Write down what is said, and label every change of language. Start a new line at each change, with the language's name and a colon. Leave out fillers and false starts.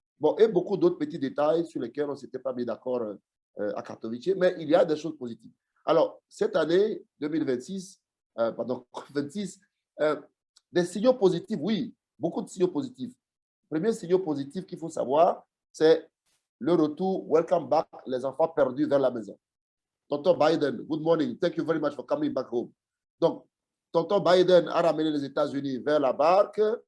French: Bon, et beaucoup d'autres petits détails sur lesquels on ne s'était pas mis d'accord à Katowice, mais il y a des choses positives. Alors, cette année 2026, pardon, 26, des signaux positifs, oui, beaucoup de signaux positifs. Le premier signal positif qu'il faut savoir, c'est le retour,
English: welcome back,
French: les enfants perdus vers la maison.
English: Tonton Biden, good morning, thank you very much for coming back home.
French: Donc, Tonton Biden a ramené les États-Unis vers la barque.